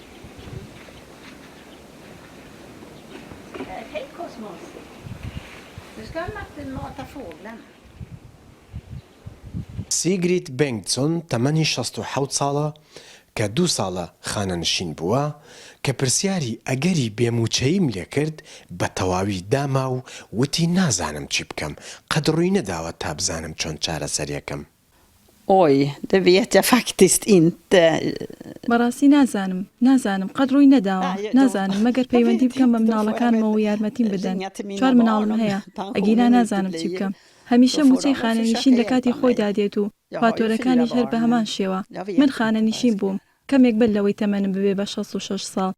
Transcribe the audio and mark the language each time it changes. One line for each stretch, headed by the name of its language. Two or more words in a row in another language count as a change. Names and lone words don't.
Central Kurdish: سیگریت بنگتسۆن تەمەنی 67 ساڵە کە 2 ساڵە خانەنشین بووە کە پرسیاری ئەگەری بێموچەیم لێ کرد بە تەواوی داما و وتی نازانم چی بکەم، قەدڕووی نەداوە تا بزانم چۆن چارەسەریەکەم.
Swedish: Oj, det vet jag faktiskt inte.
Central Kurdish: بەڕاستی نازانم قەدڕووی نەداوە، نازانم مەگەر پەیوەندی بکەم بە مناڵەکانمەوە یارمەتیم بدەن. 4 مناڵم هەیە، ئەگیرا نازانم چی بکەم. هەمیشە موچەی خانەنشین لە کاتی خۆیدا دێت و فاتۆرەکانیش هەر بە هەمان شێوە. من خانەنشین بووم، کەمێک بەر لەوەی تەمەنم ببێ بە 66 ساڵ.